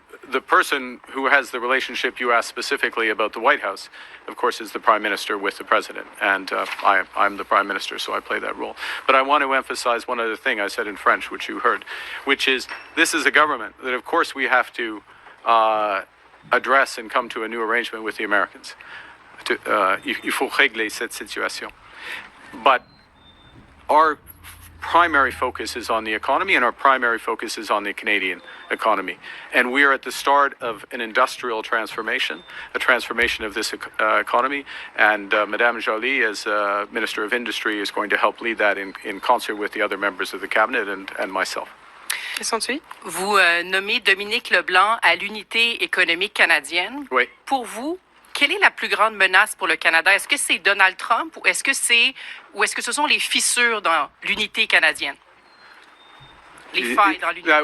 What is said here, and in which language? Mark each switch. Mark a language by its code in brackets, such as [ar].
[en] The person who has the relationship you asked specifically about the White House, of course, is the Prime Minister with the President. And I'm the Prime Minister, so I play that role. But I want to emphasize one other thing I said in French, which you heard, which is this is a government that, of course, we have to address and come to a new arrangement with the Americans. [fr] Il faut régler cette situation. [en] But our primary focus is on the economy, and our primary focus is on the Canadian economy. And we are at the start of an industrial transformation, a transformation of this economy. And Madame Joly, as Minister of Industry, is going to help lead that in concert with the other members of the cabinet and myself. [fr] Question suivante. Vous nommez Dominique Leblanc à l'unité économique canadienne. Oui. Pour vous, quelle est la plus grande menace pour le Canada? Est-ce que c'est Donald Trump ou est-ce que ce sont les fissures dans l'unité canadienne? Les failles dans l'unité?